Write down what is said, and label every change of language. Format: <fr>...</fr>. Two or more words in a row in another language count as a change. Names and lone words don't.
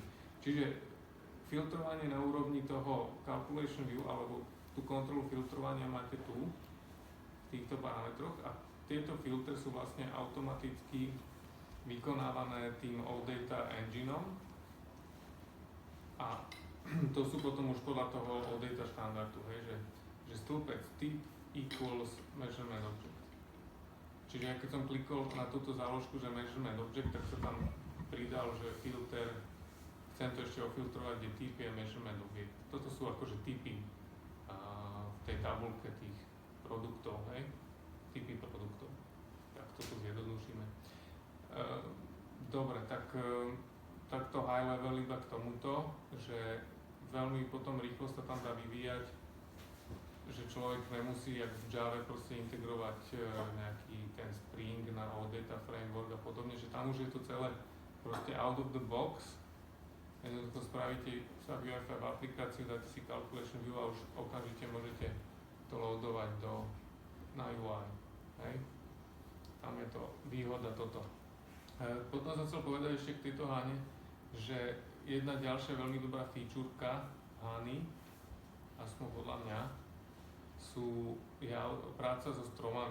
<sk>Čiže filtrovanie na úrovni toho</sk> <en>calculation view</en> <sk>alebo tú kontrolu filtrovania máte tu v týchto parametroch a tieto filtre sú vlastne automaticky vykonávané tým OData engineom a to sú potom už podľa toho OData štandardu, hej, že stĺpec typ</sk> <en>equals measurement object.</en> <sk>Čiže ja keď som klikol na túto záložku, že</sk> <en>measurement object,</en> <sk>tak sa tam pridal, že filter, chcem to ešte ofiltrovať, kde typ je</sk> <en>measurement object.</en> <sk>Toto sú akože typy v tej tabulke tých produktov, hej, typy produktov. Tak toto zjednodušíme. Dobre, takto</sk> <en>high level</en> <sk>iba k tomuto, že veľmi potom rýchlo sa tam dá vyvíjať, že človek nemusí jak v Java proste integrovať nejaký ten Spring na OData framework a podobne, že tam už je to celé proste</sk> <en>out of the box.</en> <sk>Jednoducho spravíte SAP UI5 aplikáciu, dáte si</sk> <en>calculation view</en> <sk>a už okamžite môžete to loadovať na UI. Hej? Tam je to výhoda toto. Potom som chcel povedať ešte k tejto Hane, že jedna ďalšia veľmi dobrá featureka Hany, aspoň podľa mňa, je práca so stromami.</sk>